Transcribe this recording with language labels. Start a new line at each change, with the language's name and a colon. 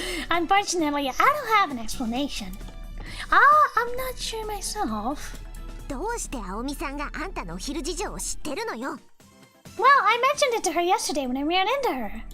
English: Unfortunately, I don't have an explanation. I'm not sure myself.
Japanese: どうして青みさんがあんたのお昼事情を知ってるのよ。
English: Well, I mentioned it to her yesterday when I ran into her.